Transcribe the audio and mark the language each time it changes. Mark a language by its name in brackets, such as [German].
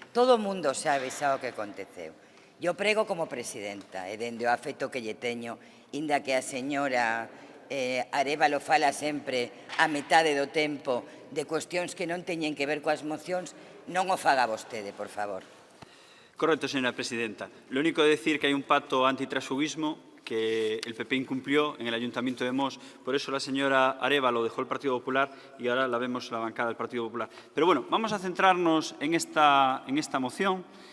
[Galician] Todo o mundo sabe xa o que aconteceu. Eu prego como presidenta, e dende o afecto que lle teño, inda que a señora Arévalo fala sempre a metade do tempo de cuestións que non teñen que ver coas mocións, non o faga vostede, por favor. [Spanish] Correcto, señora presidenta. Lo único de decir que hai un pacto antitransfugismo que el PP incumplió en el Ayuntamiento de Mos. Por eso la señora Arévalo dejó el Partido Popular y ahora la vemos en la bancada del Partido Popular. Pero bueno, vamos a centrarnos en esta moción.